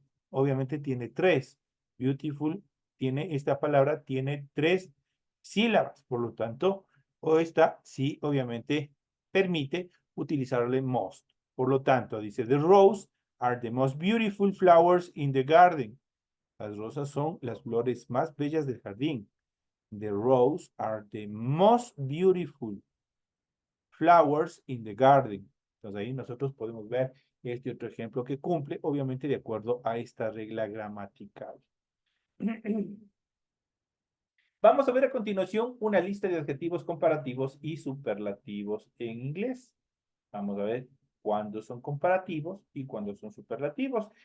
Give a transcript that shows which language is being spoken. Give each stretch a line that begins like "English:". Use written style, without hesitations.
Spanish: Obviamente tiene 3. Beautiful tiene, esta palabra tiene 3 sílabas. Por lo tanto, o esta sí, obviamente, permite utilizarle most. Por lo tanto, dice,
English: the rose are the most beautiful flowers in the garden.
Spanish: Las rosas son las flores más bellas del jardín.
English: The rose are the most beautiful flowers in the garden.
Spanish: Entonces ahí nosotros podemos ver este otro ejemplo que cumple, obviamente, de acuerdo a esta regla gramatical. Vamos a ver a continuación una lista de adjetivos comparativos y superlativos en inglés. Vamos a ver cuándo son comparativos y cuándo son superlativos.